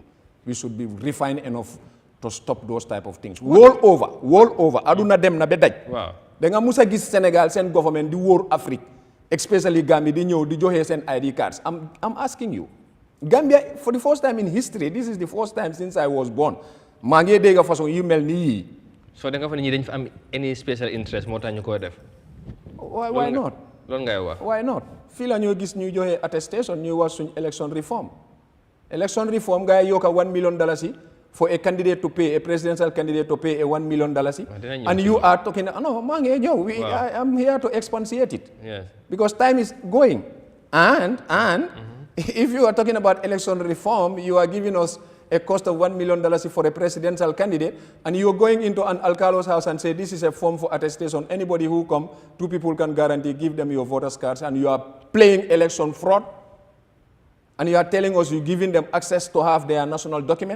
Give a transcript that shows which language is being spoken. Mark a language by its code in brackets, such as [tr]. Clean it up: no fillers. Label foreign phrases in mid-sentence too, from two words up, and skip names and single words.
[en] We should be refined enough to stop those type of things. World over. [wo] Aduna dem na be daj. [en] Wow. [wo] Da nga musa gis Senegal sen government di wóor Afrique, especially Gambia di ñëw di joxe sen [en] ID cards. I'm asking you. Gambia, for the first time in history, this is the first time since I was born, [wo] maa ngi dégg façon yu mel nii. So da nga fa ne ñi dañ fa am [en] any special interest [wo] moo tax ñu koy def. [en] Why not? [wo] Loolu ngay wax. [en] Why not? [wo] Fii la ñoo gis ñuy joxe attestation ñuy wax suñ [en] election reform. Election reform [wo] gars yi yokka [en] $1 million for a candidate to pay, a presidential candidate to pay a $1 million. And you are talking, no, [wo] maa ngi ñëw. [en] I am here to expatiate it. Yes. Because time is going. And if you are talking about election reform, you are giving us a cost of $1 million for a presidential candidate, and you are going into an alcalo's house and say, this is a form for attestation. Anybody who come, 2 people can guarantee, give them your voters cards, and you are playing election fraud, and you are telling us you're giving them access to have their national document.